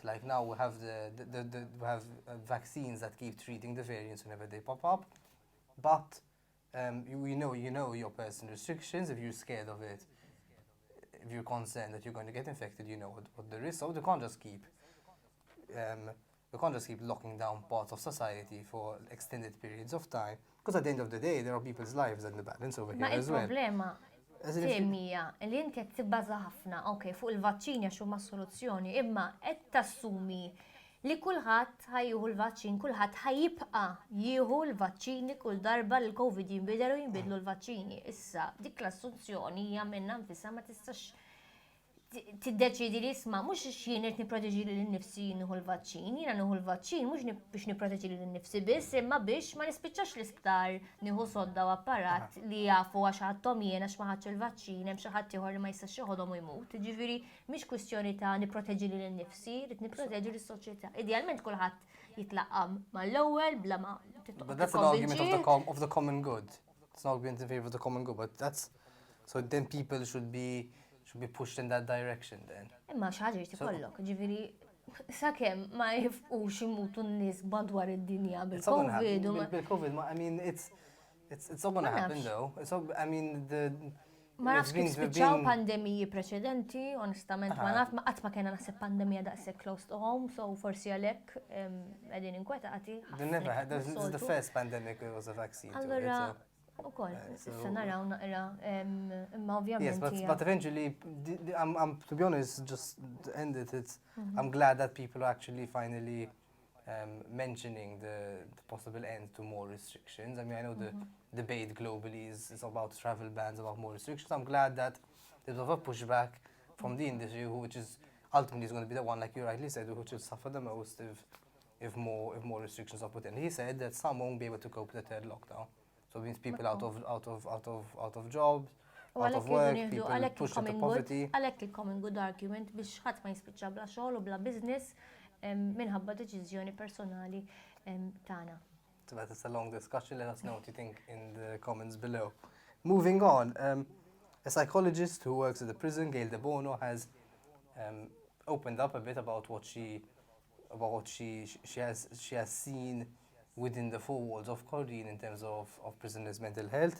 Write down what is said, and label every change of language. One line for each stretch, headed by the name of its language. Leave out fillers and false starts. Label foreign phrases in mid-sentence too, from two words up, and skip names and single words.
English: Like now we have we have vaccines that keep treating the variants whenever they pop up, but you know your personal restrictions. If you're scared of it, if you're concerned that you're going to get infected, you know what the risk. So we can't just keep locking down parts of society for extended periods of time. Because at the end of the day, there are people's lives in the balance over here
Maltese: Ma
English: as well.
Maltese: il-problema
English: As in if you-
Maltese: Mija, li inti qed tibbaża ħafna, ok, fuq il-vaċċini għax huma soluzzjoni, imma qed tassumi li kulħadd ħajjieħu l-vaċċin, kulħadd ħajjibqa' jieħu l-vaċċini kull darba li l-COVID jinbidel u jinbidlu l-vaċċini. Issa, dik l-assunzjoni hija minnha nfisha ma tistax tiddeċidi li isma' mhux jien qed nipproteġi lil nnifsi nieħu l-vaċċin, jiena nieħu l-vaċċin mhux biex nipproteġi lil nnifsi biss, imma biex ma nispiċċax l-isptar nieħu sodda u apparat li jafu għax ħadthom jien għax ma ħadx il-vaċċin, hemm xi ħadd ieħor li ma jistax joħodhom u jmut. Jiġifieri mhix kwistjoni ta' nipproteġi lil nnifsi, rid nipproteġi lis-soċjetà. Idealment kulħadd jitlaqam mal-ewwel bla ma
English: But that's an argument of the common good. It's an argument in favor of the common good, but that's so then people should be pushed in that direction then.
Maltese: Imma xi ħaġa jrid ikollok, ġifieri sakemm ma jifqux imutu n-nies madwar id-dinja bil-COVID u Bil-COVID,
English: I mean, it's not going to happen though. I mean,
Maltese: ma nafx kif spiċċaw pandemiji preċedenti, onestament ma naf ma qatt ma kena naħseb pandemija daqshekk
English: close to home,
Maltese: so forsi għalhekk qegħdin inkwetati.
English: This is the first pandemic there was a vaccine to it.
Maltese: Allura ukoll, issa naraw naqra, imma
English: Yes,
Maltese: ovvjament
English: but eventually, I'm to be honest, just to end it, I'm glad that people are actually finally mentioning the possible end to more restrictions. I mean, I know the debate globally is about travel bans, about more restrictions. I'm glad that there's a pushback from the industry, which is ultimately is going to be the one, like you rightly said, which will suffer the most if more restrictions are put in. He said that some won't be able to cope with the third lockdown. So it means people out of jobs, out of work, people pushed into poverty.
Maltese: Għalhekk il-
English: common good argument
Maltese: biex ħadd ma jispiċċa bla xogħol u bla business minħabba deċiżjoni personali tagħna.
English: But it's a long discussion. Let us know what you think in the comments below. Moving on, a psychologist who works at the prison, Diacono, has opened up a bit about what she has seen within the four walls of Cauchi in terms of prisoners' mental health.